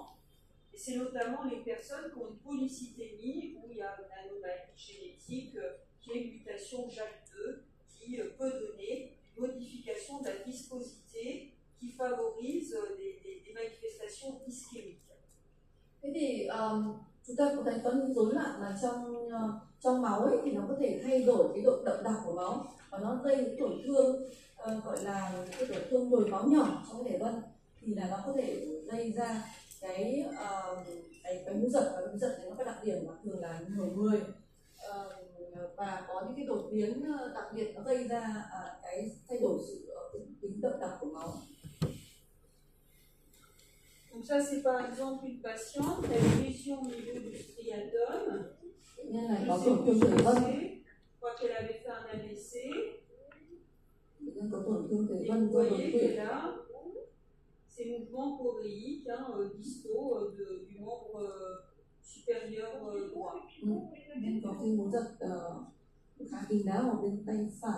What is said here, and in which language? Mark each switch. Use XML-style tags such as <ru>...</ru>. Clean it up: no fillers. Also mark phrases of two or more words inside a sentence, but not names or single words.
<fr>Et c'est notamment les personnes qui ont une polycythémie, où il y a une anomalie génétique, qui est une mutation JAK2, qui peut donner une modification de la viscosité qui favorise des manifestations ischémiques.</fr> <vi>Thế thì chúng ta cũng thấy có những rối loạn mà trong máu ấy, thì nó có thể thay đổi cái độ đậm đặc của máu, và nó gây những tổn thương gọi là cái tổn thương nhồi máu nhỏ trong thể vân, thì là nó có thể gây ra cái múa giật. Và múa giật thì nó có đặc điểm mà thường là nổi người, và có những cái đột biến đặc biệt nó gây ra cái thay đổi sự tính đậm đặc của máu.</vi> <fr>Donc ça c'est par exemple une patiente qui a une lésion au niveau du striatum.</fr> <vi>Nhân này có tổn thương thể vân.</vi> <fr>Je crois qu'elle avait fait un AVC.</fr> <vi>Nhân có tổn thương thể</vi> <fr>Et</fr> <vi>vân</vi> <fr>vous</fr> <vi>do đột</vi> <fr>voyez</fr> <vi>quỵ.</vi> <fr>qu'elle a ces mouvements choréiques distaux du membre supérieur droit.</fr> <vi>Nên có cái múa giật khá kín đáo ở bên tay phải.</vi>